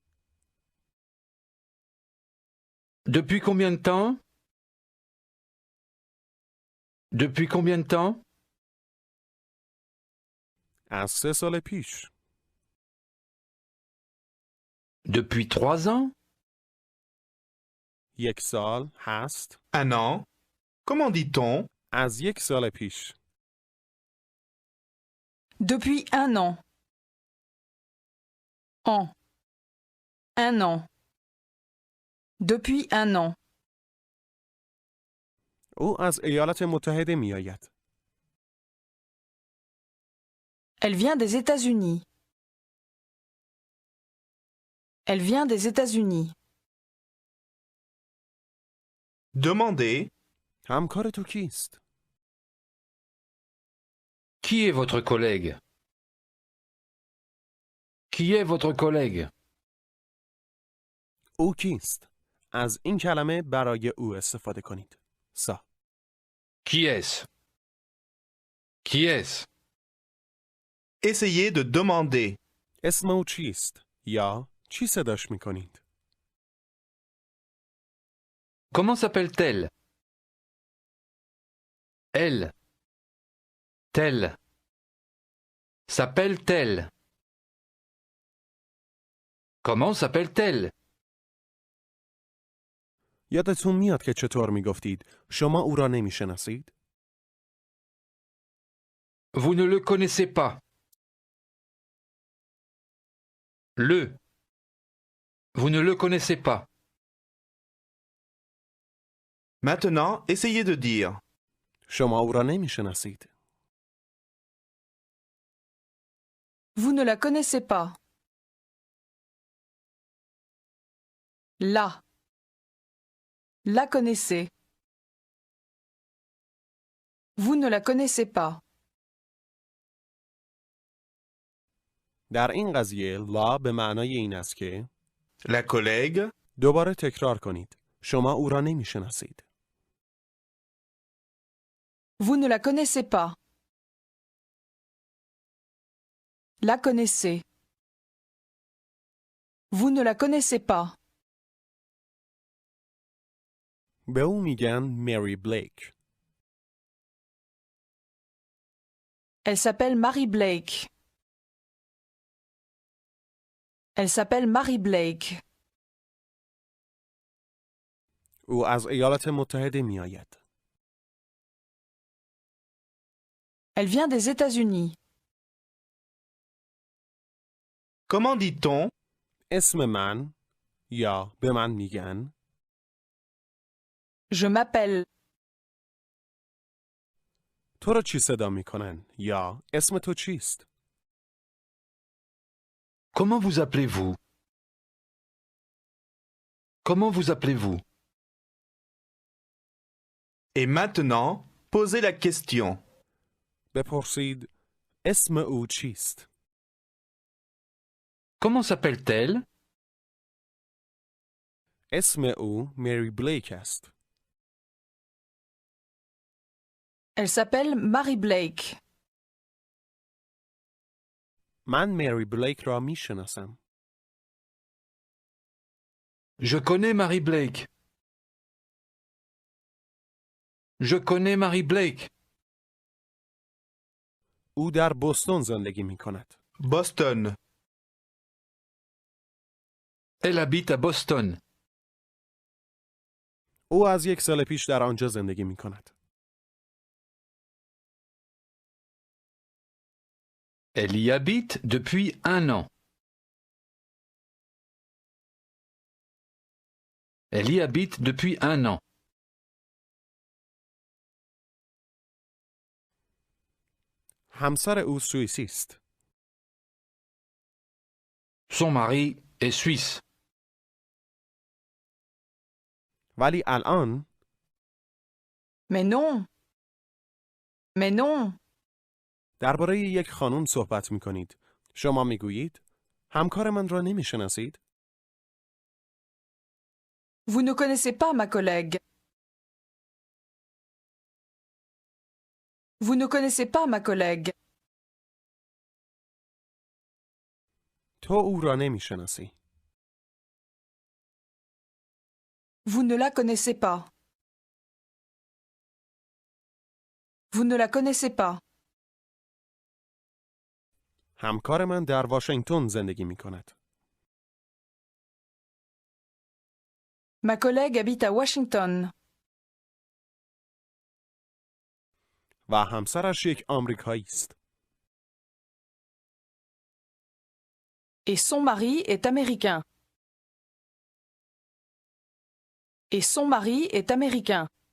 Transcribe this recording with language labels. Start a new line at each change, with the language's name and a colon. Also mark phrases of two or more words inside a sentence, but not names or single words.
French: Depuis combien de temps? Depuis combien de temps?
Persian: از 3 سال پیش.
French: Depuis 3 ans?
Persian: 1 سال هست.
French: Un an. Comment dit-on?
Persian: از 1 سال پیش.
French: Depuis 1 an. An. 1 an. Depuis 1 an.
Persian: او از ایالات متحده می آید.
French: Elle vient des États-Unis. Elle vient des États-Unis. Demandez.
Persian: همکار تو کیست؟
French: Qui est votre collègue? Qui est votre collègue?
Persian: او کیست؟ از این کلمه برای او استفاده کنید. سا.
French: Qui est-ce? Qui est-ce? Essayez de demander.
Persian: اسم او چیست؟ یا چی صداش می کنید؟
French: Comment s'appelle-t-elle? Elle. Telle. S'appelle-t-elle? Comment s'appelle-t-elle?
Persian: یادتون میاد که چطور می گفتید شما او را نمی شناسید؟
French: Vous ne le connaissez pas. Le. Vous ne le connaissez pas. Maintenant, essayez de dire.
Persian: شما او را نمی شناسید.
French: Vous ne la connaissez pas. La. La connaissez. Vous ne la connaissez pas.
Persian: در این قضیه لا به معنای این است که
French: La collègue.
Persian: دوباره تکرار کنید. شما او را نمی شناسید.
French: Vous ne la connaissez pas. La connaissez. Vous ne la connaissez pas.
Persian: به او میگن مری بلیک.
French: Elle s'appelle Mary Blake. Elle s'appelle Mary Blake.
Persian: او از ایالات متحده می آید.
French: Elle vient des États-Unis. Comment dit-on?
Persian: اسم من یا به من میگن
French: Je m'appelle.
Persian: تو را چی صدا میکنن یا اسم تو چیست؟
French: Comment vous appelez-vous? Comment vous appelez-vous? Et maintenant, posez la question.
Persian: بپرسید اسم او چیست؟
French: Comment s'appelle-t-elle?
Persian: اسم او مری بلیک است.
French: Elle s'appelle Mary Blake.
Persian: من مری بلیک را میشناسم.
French: Je connais Mary Blake. Je connais Mary Blake.
Persian: او در بوستون زندگی می کند.
French: Boston. Elle habite à Boston.
Persian: او از 1 سال پیش در آنجا زندگی می کند.
French: Elle y habite depuis 1 an. Elle y habite depuis 1 an.
Persian: همسر او سوئیسی است.
French: Son mari est suisse.
Persian: ولی الان
French: Mais non. Mais non.
Persian: درباره یک خانم صحبت می کنید. شما می گویید همکار من را نمی شناسید؟
French: Vous ne connaissez pas ma collègue. Vous ne connaissez pas ma collègue.
Persian: تو او را نمی شناسی.
French: Vous ne la connaissez pas. Vous ne la connaissez pas.
Persian: همکار من در واشنگتن زندگی می کند.
French: Ma collègue habite à Washington.
Persian: و همسرش یک آمریکایی است.
French: Et son mari est américain. Et son mari est américain.